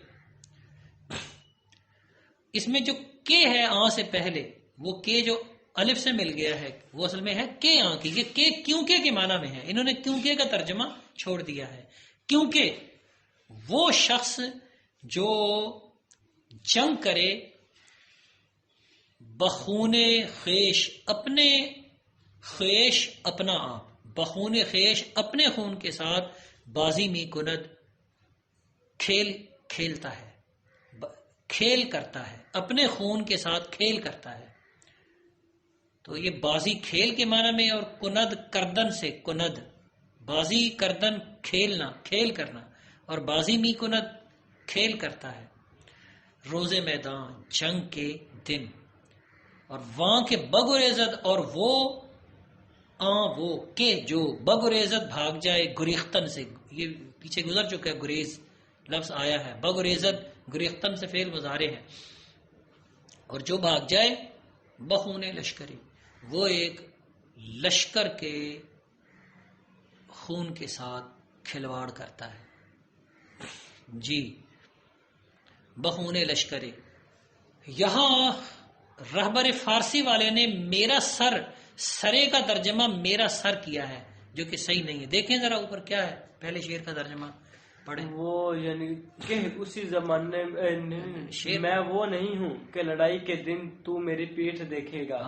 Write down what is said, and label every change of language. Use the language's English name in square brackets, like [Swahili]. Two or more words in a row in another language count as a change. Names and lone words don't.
[Urdu] اس میں جو کے ہے آن سے پہلے، وہ کے جو الف سے مل گیا ہے، وہ اصل میں ہے کے آن کی. یہ کے کیونکہ کے معنی میں ہے، انہوں نے کیونکہ کا ترجمہ چھوڑ دیا ہے. کیونکہ وہ شخص جو جنگ کرے [Persian] بخون خیش، [Urdu] اپنے خیش اپنا آپ، [Persian] بخون خیش [Urdu] اپنے خون کے ساتھ، [Persian] بازی می کند [Urdu] کھیلتا ہے، کھیل کرتا ہے، اپنے خون کے ساتھ کھیل کرتا ہے. تو یہ بازی کھیل کے معنی میں، اور کند کردن سے، [Persian] کند بازی، [Urdu] کردن کھیلنا، کھیل کرنا، اور [Persian] بازی می کند [Urdu] کھیل کرتا ہے. [Persian] روز میدان، [Urdu] جنگ کے دن، اور وہاں کے بگریزد، اور وہ کہ جو بگریزد بھاگ جائے، گریختن سے، یہ پیچھے گزر چکا ہے، گریز لفظ آیا ہے، بگریزد گریختن سے فعل مضارع ہے. اور جو بھاگ جائے [Persian] بخون لشکری، [Urdu] وہ ایک لشکر کے خون کے ساتھ کھلواڑ کرتا ہے. جی، [Persian] بخون لشکری. [Urdu] یہاں رہبر فارسی والے نے میرا سر، سرے کا ترجمہ میرا سر کیا ہے، جو کہ صحیح نہیں ہے. دیکھیں ذرا اوپر کیا ہے، پہلے شعر کا ترجمہ پڑھیں. وہ یعنی کہ اسی زمانے میں وہ نہیں ہوں کہ لڑائی کے دن تو میری پیٹھ دیکھے گا،